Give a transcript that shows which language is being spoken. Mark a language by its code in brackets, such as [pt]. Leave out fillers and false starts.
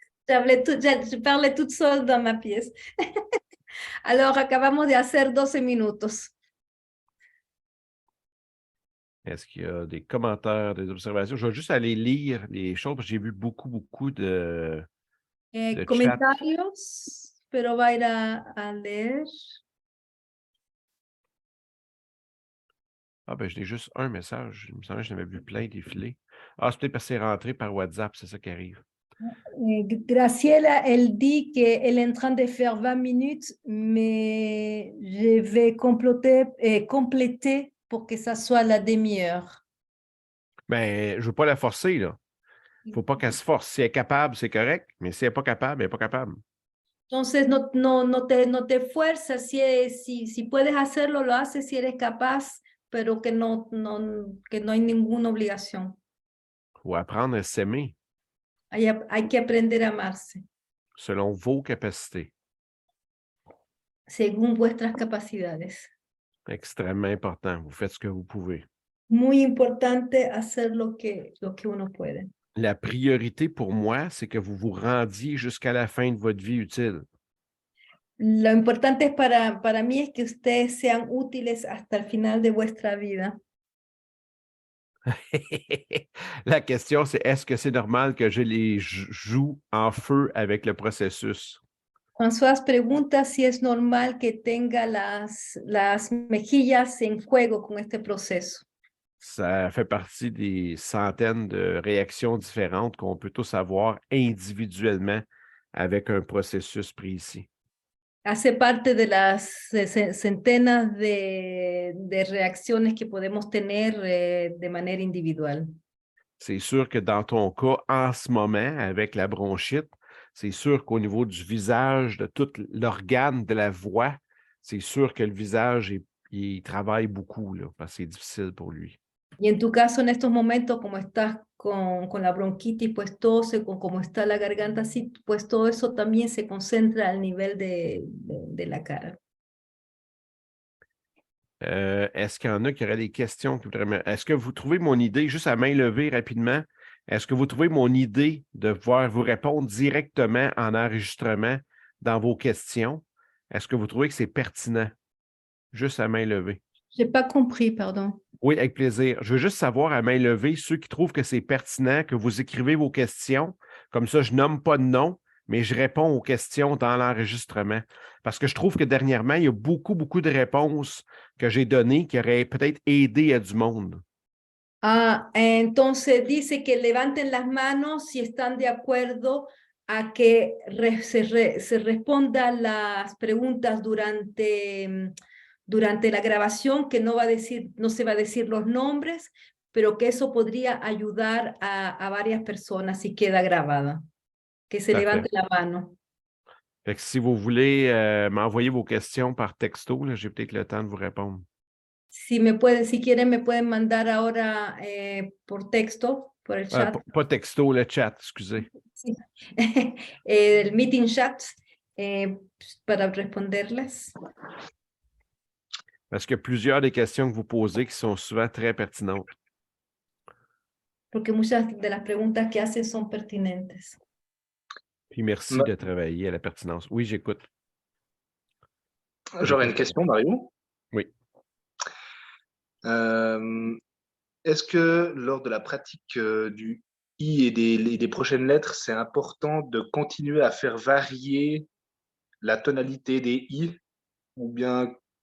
[fr] Je parlais toute seule dans ma pièce. [es] Alors, acabamos de hacer 12 minutos. [fr] Est-ce qu'il y a des commentaires, des observations? Je vais juste aller lire les choses, parce que j'ai vu beaucoup de chat. [es] Comentarios, pero va a ir a leer. [fr] Ah, ben, je n'ai juste un message. Il me semble que je n'avais vu plein défiler. Ah, c'est peut-être parce que c'est rentré par WhatsApp, c'est ça qui arrive. Graciela, elle dit qu'elle est en train de faire 20 minutes, mais je vais compléter pour que ça soit la demi-heure. Ben, je ne veux pas la forcer, là. Il ne faut pas qu'elle se force. Si elle est capable, c'est correct, mais si elle n'est pas capable, elle n'est pas capable. [es] Entonces, no te fuerzas, si puedes hacerlo, lo haces si eres capaz, pero que no hay ninguna obligación. [fr] Il faut apprendre à s'aimer [es] Hay que aprender a amarse [fr] selon vos capacités. [es] según vuestras capacidades. [fr] Extrêmement important. Vous faites ce que vous pouvez. [es] Muy importante hacer lo que uno puede. [fr] La priorité pour moi, c'est que vous vous rendiez jusqu'à la fin de votre vie utile. [es] Lo importante es para mí es que ustedes sean útiles hasta el final de vuestra vida. [fr] La question, c'est est-ce que c'est normal que je les joue en feu avec le processus? [es] François pregunta si es normal que tenga las mejillas en fuego con este proceso. [fr] Ça fait partie des centaines de réactions différentes qu'on peut tous avoir individuellement avec un processus précis. [es] Hace parte de las centenas de reacciones que podemos tener de manera individual. [fr] C'est sûr que dans ton cas, en ce moment, avec la bronchite, c'est sûr qu'au niveau du visage, de tout l'organe de la voix, c'est sûr que le visage, il travaille beaucoup, là, parce que c'est difficile pour lui. [es] Y en tu caso, en estos momentos, como estás con la bronquitis, pues todo como está la garganta así, pues todo eso también se concentra al nivel de la cara. [fr] Est-ce qu'il y en a qui auraient des questions? Est-ce que vous trouvez mon idée, juste à main levée rapidement, est-ce que vous trouvez mon idée de pouvoir vous répondre directement en enregistrement dans vos questions? Est-ce que vous trouvez que c'est pertinent? Juste à main levée. J'ai pas compris, pardon. Oui, avec plaisir. Je veux juste savoir à main levée, ceux qui trouvent que c'est pertinent, que vous écrivez vos questions. Comme ça, je nomme pas de nom, mais je réponds aux questions dans l'enregistrement. Parce que je trouve que dernièrement, il y a beaucoup, beaucoup de réponses que j'ai données qui auraient peut-être aidé à du monde. [es] Ah, entonces dice que levanten las manos si están de acuerdo a que se respondan las preguntas durante la grabación, que no se va a decir los nombres, pero que eso podría ayudar a varias personas si queda grabada. Que se [fr] Parfait. [es] levante la mano. [fr] Fait que si vous voulez m'envoyer vos questions par texto, là, j'ai peut-être le temps de vous répondre. [es] Si quieren, me pueden mandar ahora por texto, por el chat. [fr] Pas texto, le chat, excusez. [es] Sí. El meeting chat para responderles. [fr] Parce qu'il y a plusieurs des questions que vous posez qui sont souvent très pertinentes. [es] Porque muchas de las preguntas que hacen son pertinentes. [fr] Puis merci de travailler à la pertinence. Oui, j'écoute. J'aurais une question, Mario. Oui. Est-ce que lors de la pratique du I et des prochaines lettres, c'est important de continuer à faire varier la tonalité des I ou bien...